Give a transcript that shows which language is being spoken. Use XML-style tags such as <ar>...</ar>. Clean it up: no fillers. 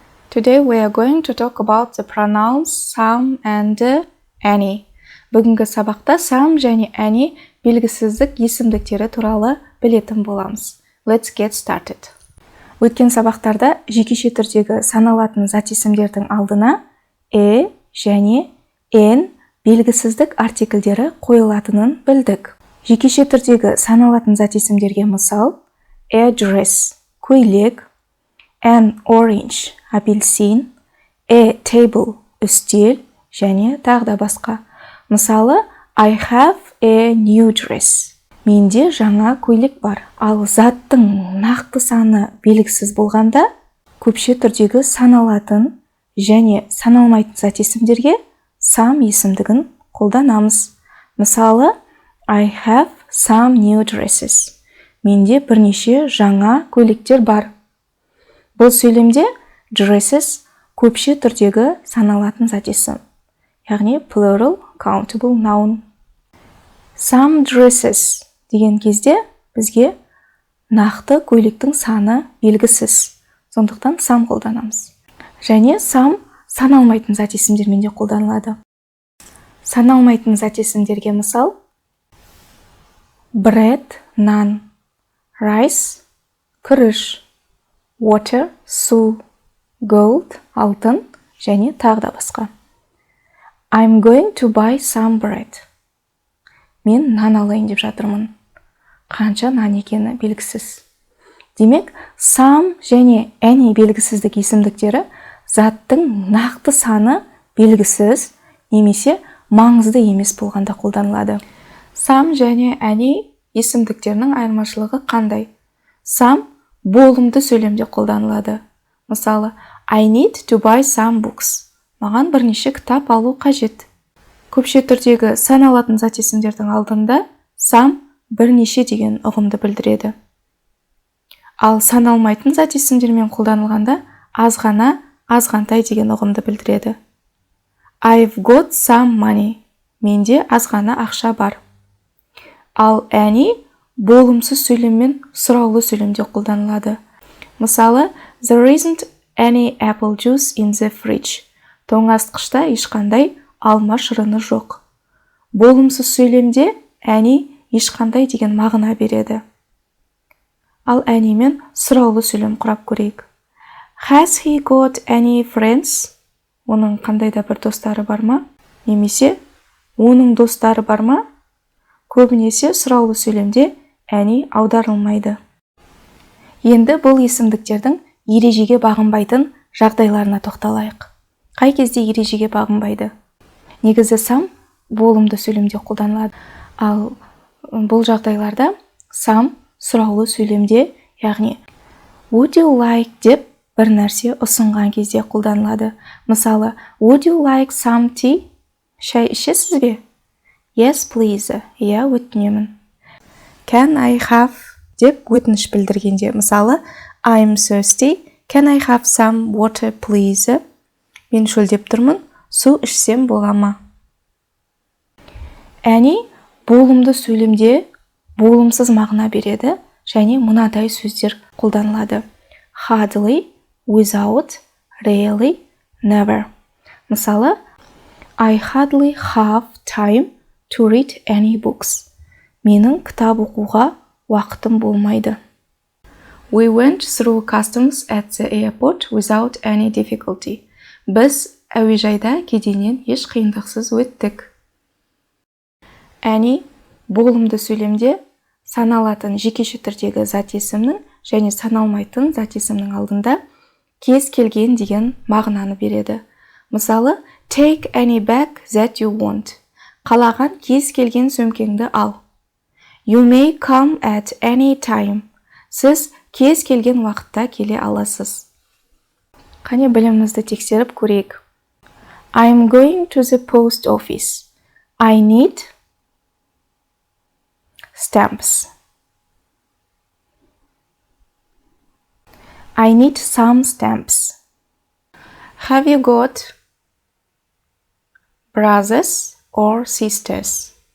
<en>Today we are going to talk about the pronouns some and any.</en> <kk>Бүгінгі сабақта some және any белгісіздік есімдіктері туралы білетін боламыз.</kk> <en>Let's get started.</en> <kk>Өткен сабақтарда жекеше түрдегі саналатын зат есімдердің алдына және n белгісіздік артикльдері қойылатынын білдік. Жекеше түрдегі саналатын зат есімдерге мысал address көйлек, an orange апельсин, a table үстел және тағы да басқа.</kk> <en>Мысалы I have a new dress.</en> <kk>Менде жаңа көйлек бар. Ал заттың нақты саны белгісіз болғанда көпше түрдегі саналатын және саналмайтын зат есімдерге some есімдігін қолданамыз.</kk> <en>Мысалы I have some new dresses.</en> <kk>Менде бірнеше жаңа көйлектер бар. Бұл сөйлемде dresses көпше түрдегі саналатын зат есім, яғни</kk> <en>plural countable noun.</en> <kk>Some dresses деген кезде бізге нақты көйлектің саны белгісіз. Сондықтан some қолданамыз. Және some саналмайтын зат есімдермен де қолданылады. Саналмайтын зат есімдерге мысал bread, naan, rice, күріш, water, су, gold, алтын және тағы да басқа.</kk> <en>I'm going to buy some bread.</en> <kk>Мен нан алайын деп жатырмын. Қанша нан екені белгісіз. Демек, some және any белгісіздік есімдіктері заттың нақты саны белгісіз немесе маңызды емес болғанда қолданылады. Some және any есімдіктерінің айырмашылығы қандай? Some болымды сөйлемде қолданылады.</kk> <en>Мысалы, I need to buy some books.</en> <kk>Маған бірнеше кітап алу қажет. Көпше түрдегі саналатын зат есімдердің алдында some бірнеше деген ұғымды білдіреді. Ал саналмайтын зат есімдермен қолданылғанда азғана, азғантай деген ұғымды білдіреді.</kk> <en>I've got some money.</en> <kk>Менде азғана ақша бар. Ал any болымсыз сөйлеммен сұраулы сөйлемде қолданылады.</kk> <en>Мысалы, there isn't any apple juice in the fridge.</en> <kk>Тоңазытқышта ешқандай алма шырыны жоқ. Болымсыз сөйлемде any ешқандай деген мағына береді. Ал any мен сұраулы сөйлем құрап көрейік.</kk> <en>Has he got any friends?</en> <kk>Оның қандай да бір достары бар ма? Немесе оның достары бар ма? Көбінесе сұраулы сөйлемде any аударылмайды. Енді бұл есімдіктердің ережеге бағынбайтын жағдайларына тоқталайық. Қай кезде ережеге бағынбайды? Негізі some болымды сөйлемде қолданылады. Ал бұл жағдайларда some сұраулы сөйлемде, яғни</kk> <en>would you like</en> <kk>деп бір нәрсе ұсынған кезде қолданылады.</kk> <en>Мысалы, would you like some tea?</en> <kk>Шай ішесіз бе?</kk> <en>Yes, please.</en> <kk>Иә, өтінемін.</kk> <en>Can I have</en> <kk>деп өтініш білдіргенде, мысалы,</kk> <en>I'm thirsty. Can I have some water, please?</en> <kk>Мен шөлдеп тұрмын, су ішсем бола ма? Any болымды сөйлемде болымсыз мағына береді және мынадай сөздер қолданылады.</kk> <en>Hardly, without, really, never. Мысалы, I hardly have time to read any books.</en> <kk>Менің кітап оқуға уақытым болмайды.</kk> <en>We went through customs at the airport without any difficulty.</en> <kk>Біз әуежайда кеденнен еш қиындықсыз өттік. Any болымды сөйлемде саналатын жекеше түрдегі зат есімнің және саналмайтын зат есімнің алдында кез келген деген мағынаны береді.</kk> <en>Мысалы, take any bag that you want.</en> <kk>Қалаған кез келген сөмкеңді ал.</kk> <en>You may come at any time.</en> <kk>Сіз кез келген уақытта келе аласыз. Қане білімімізді тексеріп көрейік.</kk> <en>I'm going to the post office. I need stamps. I need some stamps. Have you got brothers or sisters?</en>